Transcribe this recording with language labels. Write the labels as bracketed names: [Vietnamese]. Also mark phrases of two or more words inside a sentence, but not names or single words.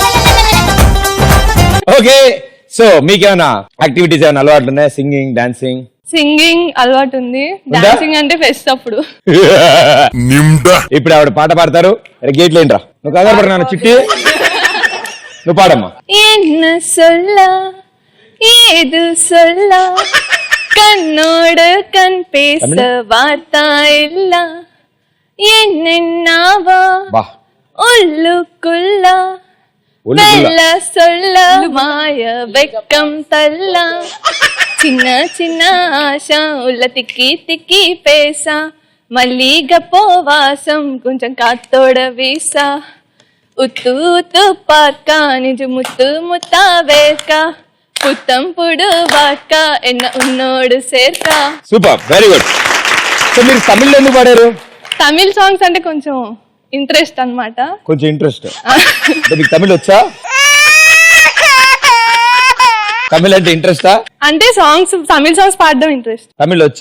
[English] Okay, so [Telugu] మీకేమైనా యాక్టివిటీస్ ఏమైనా అలవాట్లు ఉన్నాయా? [English] Singing, dancing? [Telugu] సింగింగ్ అలవాటు ఉంది, డాన్సింగ్ అంటే ఫెస్ట్ అప్పుడు. Nimda ఇప్పుడు ఆవిడ పాట పాడతారు. గేట్లు ఏంట్రా, నువ్వు కంగారు పడు నాన్న, చిట్టి నువ్వు పాడమ్మా. [Tamil] என்ன சொல்ல ஏது சொல்ல கண்ணோடு கண் பேச வார்த்தா இல்ல என்னவா బా உள்ளுக்குள்ள மெல்ல சொல்ல மாய வெக்கம் தள்ள சின்ன சின்ன ஆశா உள்ள திக்கி திக்கி பேசா மல்லிகப்பூ வாசம் கொஞ்சம் காத்தோட வீசா உத்து உத்து பார்க்கா நிஜு முத்து முத்தா வேர்க்கா புத்தம் புடு வாட்కా என்ன உன்னோடு சேர்க்கா. [English] Super, very good. So [Telugu] మీరు తమిళ్లో ఎందుకు పాడారు? [English] Tamil songs [Telugu] అంటే కొంచెం ఇంట్రెస్ట్ అన్నమాట. కొంచెం ఇంట్రెస్ట్. మీకు తమిళ్ వచ్చా? తమిళ్ అంటే ఇంట్రెస్టా? అంటే [English] songs, Tamil songs [Telugu] పాడడం ఇంట్రెస్ట్. తమిళ్ వచ్చా?